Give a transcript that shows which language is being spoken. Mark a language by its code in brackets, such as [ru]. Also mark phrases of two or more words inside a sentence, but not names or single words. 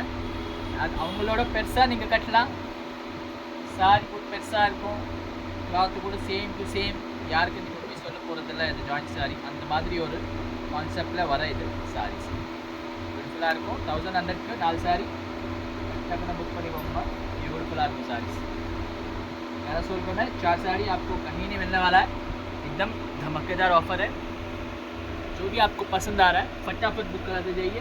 [ta] அது அவங்களோட பெருசாக நீங்கள் கட்டலாம். சாரி கூட பெருசாக இருக்கும், கிளாத்து கூட [en] same to same, [ta] யாருக்கு நீங்கள் போய் சொல்ல போகிறதில்ல இது [en] joint saree. [ta] அந்த மாதிரி ஒரு கான்செப்டில் வர இது சாரீஸ் பியூட்டிஃபுல்லாக இருக்கும். 1100க்கு 4 சாரி टकना बुक பண்ணிக்கோங்க. [hi] ब्यूटीफुल आपको साड़ीज मेरा सोल में 4 साड़ी आपको कहीं नहीं मिलने वाला है. एकदम धमाकेदार ऑफर है. जो भी आपको पसंद आ रहा है फटाफट बुक कराते जाइए.